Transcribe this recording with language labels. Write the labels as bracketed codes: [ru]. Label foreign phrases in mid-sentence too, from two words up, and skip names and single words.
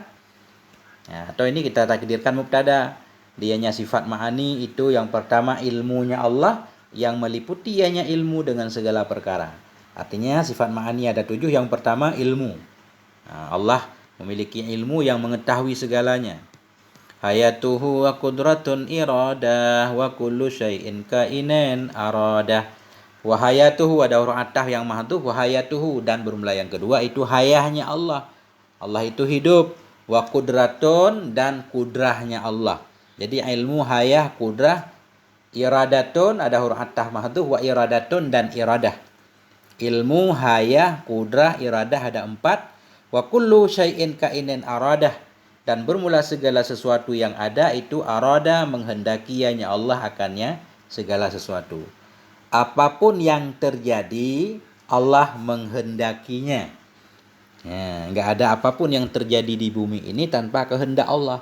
[id] Atau ini kita takdirkan mubtada. Dianya sifat ma'ani itu yang pertama ilmunya Allah yang meliputi ianya ilmu dengan segala perkara. Artinya sifat ma'ani ada 7. Yang pertama ilmu. Allah memiliki ilmu yang mengetahui segalanya. [ar] حياته وقدرة إرادة وكل شيء كائن أراده. وحياته [id] ada huruf ataf yang mahdhuf, [ar] وحياته, [id] dan bermula yang kedua itu hayahnya Allah. Allah itu hidup. [ar] وقدرة, [id] dan kudrahnya Allah. Jadi ilmu, hayah, kudrah, iradatun ada huruf ataf mahdhuf, [ar] وإرادة, [id] dan iradah. Ilmu, hayah, kudrah, iradah ada 4. [ar] وكل شيء كائن أراده, [id] dan bermula segala sesuatu yang ada itu arada, menghendakinya Allah akannya segala sesuatu. Apapun yang terjadi Allah menghendakinya. Enggak ada apapun yang terjadi di bumi ini tanpa kehendak Allah.